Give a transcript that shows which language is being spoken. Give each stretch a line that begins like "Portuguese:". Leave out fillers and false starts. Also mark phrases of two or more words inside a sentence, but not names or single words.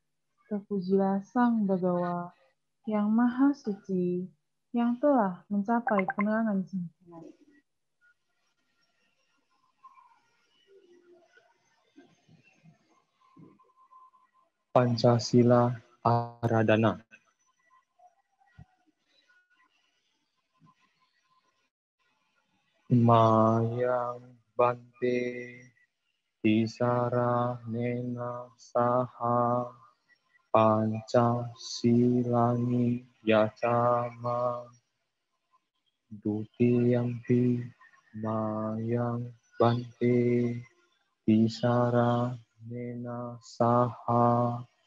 Indonesian: Terpujilah Sang Bhagawa yang Maha Suci, yang telah mencapai penerangan sempurna.
Pali: Pancasila Aradhana. Mayang Bante Tisara Nena Saha Pancasilani Yacama Dutiyampi Mayang Bante Tisara Nena Saha